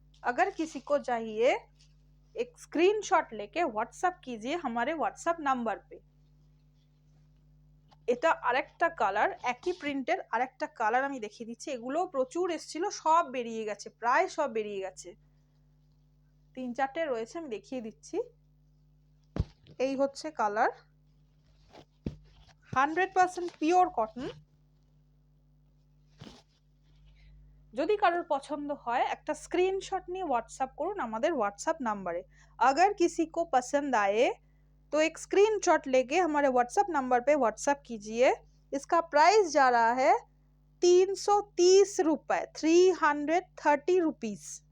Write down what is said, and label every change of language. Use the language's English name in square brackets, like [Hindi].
[Hindi] अगर किसी को चाहिए एक स्क्रीनशॉट लेके व्हाट्सएप कीजिए हमारे व्हाट्सएप नंबर पे। [Bangla] এটা আরেকটা কালার, একই প্রিন্টের আরেকটা কালার আমি দেখিয়ে দিচ্ছি। এগুলো প্রচুর এসেছিল, সব বেরিয়ে গেছে, প্রায় সব বেরিয়ে গেছে। 3-4টে রয়েছে, আমি দেখিয়ে দিচ্ছি। এই হচ্ছে কালার, 100% পিওর কটন। যদি কারোর পছন্দ হয় একটা স্ক্রিনশট নিয়ে হোয়াটসঅ্যাপ করুন আমাদের হোয়াটসঅ্যাপ नंबरे। [Hindi] अगर किसी को पसंद आए तो एक स्क्रीनशॉट लेके हमारे व्हाट्सएप नंबर पे व्हाट्सएप कीजिए। इसका प्राइस जा रहा है 330 रुपए, 330 रुपीस।